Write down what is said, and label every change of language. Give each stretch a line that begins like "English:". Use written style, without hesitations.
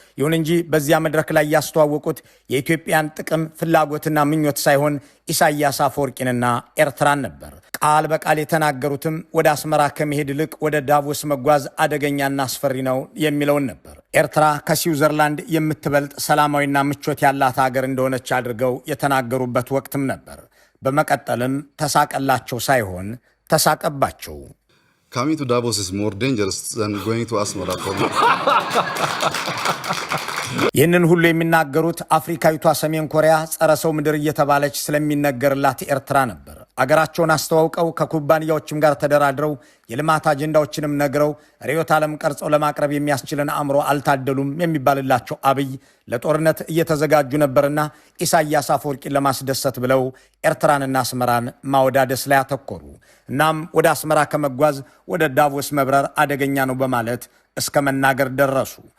Amharic: ይሁን እንጂ በዚያ መድረክ ላይ ያስተዋወቁት የኢትዮጵያን ጥቅም ፍላጎትና ምኞት ሳይሆን ኢሳያስ አፈወርቂንና ኤርትራን ነበር። ቃል በቃል የተናገሩትም ወደ አስመራ ከመሄድ ይልቅ ወደ ዳቮስ መጓዝ አደገኛና አስፈሪ ነው የሚለውን ነበር። ኤርትራ ከስዊዘርላንድ የምትበልጥ ሰላማዊና ምቾት ያላት ሀገር እንደሆነች አድርገው የተናገሩበት ወቅትም ነበር። በመቀጠልም ተሳቀላቸው ሳይሆን ተሳቀባቸው።
English: Coming to Davos is more dangerous than going to Asmara for me.
Amharic: ይህንን ሁሉ የሚናገሩት አፍሪካዊቷ ሰሜን ኮሪያ ጸረ ሰው ምድር እየተባለች ስለሚነገርላት ኤርትራ ነበር። አገራቸውን አስተዋውቀው ከኩባንያዎችም ጋር ተደራድረው የልማት አጀንዳዎችንም ነግረው ርዕዮተ ዓለም ቀርጸው ለማቅረብ የሚያስችልን አእምሮ አልታደሉም የሚባልላቸው አብይ ለጦርነት እየተዘጋጁ ነበርና ኢሳያስ አፈወርቂን ለማስደሰት ብለው ኤርትራንና አስመራን ማወዳደስ ላይ አተኮሩ። እናም ወደ አስመራ ከመጓዝ ወደ ዳቮስ መብረር አደገኛ ነው በማለት እስከ መናገር ደረሱ።